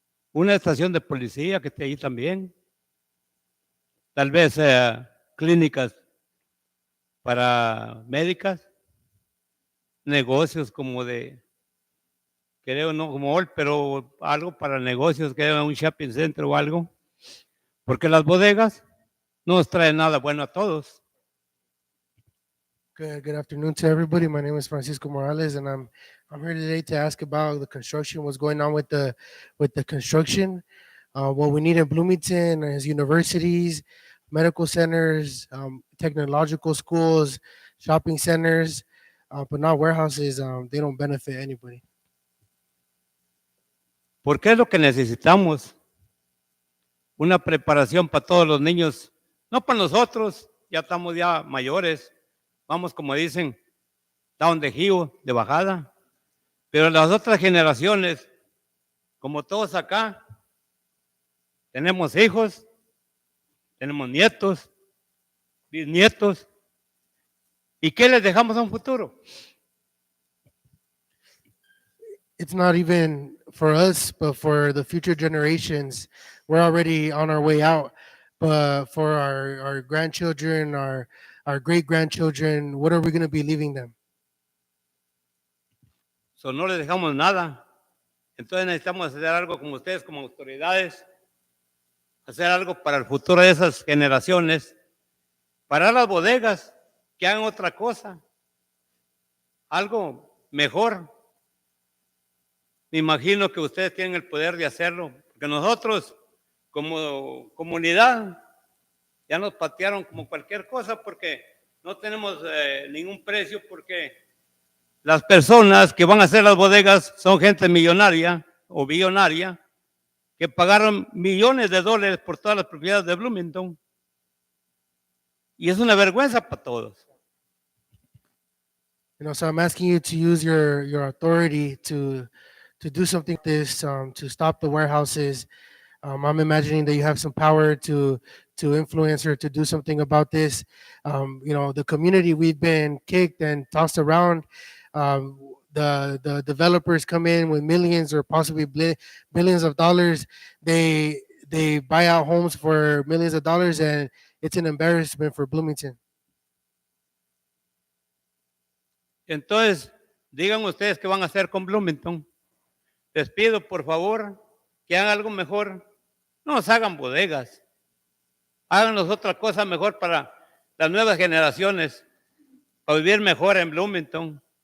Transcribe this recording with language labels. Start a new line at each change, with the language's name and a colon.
Spanish: una estación de policía que esté ahí también, tal vez clínicas para médicas, negocios como creo no como hoy, pero algo para negocios, que haya un shopping center o algo, porque las bodegas no nos traen nada bueno a todos.
English: Good afternoon to everybody. My name is Francisco Morales, and I'm here today to ask about the construction. What's going on with the construction? What we need in Bloomington is universities, medical centers, technological schools, shopping centers, but not warehouses. They don't benefit anybody.
Spanish: Porque es lo que necesitamos, una preparación para todos los niños, no para nosotros, ya estamos ya mayores, vamos como dicen,
English: down the hill,
Spanish: de bajada, pero las otras generaciones, como todos acá, tenemos hijos, tenemos nietos, bisnietos, ¿y qué les dejamos a un futuro?
English: It's not even for us, but for the future generations. We're already on our way out, but for our grandchildren, our great-grandchildren, what are we going to be leaving them?
Spanish: So, no les dejamos nada. Entonces necesitamos hacer algo como ustedes, como autoridades, hacer algo para el futuro de esas generaciones, para las bodegas, que hagan otra cosa, algo mejor. Me imagino que ustedes tienen el poder de hacerlo, porque nosotros como comunidad ya nos patearon como cualquier cosa porque no tenemos ningún precio, porque las personas que van a hacer las bodegas son gente millonaria o billonaria que pagaron millones de dólares por todas las propiedades de Bloomington. Y es una vergüenza para todos.
English: So I'm asking you to use your authority to do something like this, to stop the warehouses. I'm imagining that you have some power to influence or to do something about this. The community, we've been kicked and tossed around. The developers come in with millions or possibly billions of dollars. They buy out homes for millions of dollars, and it's an embarrassment for Bloomington.
Spanish: Entonces, digan ustedes qué van a hacer con Bloomington. Les pido, por favor, que hagan algo mejor. No nos hagan bodegas. Háganos otra cosa mejor para las nuevas generaciones, para vivir mejor en Bloomington.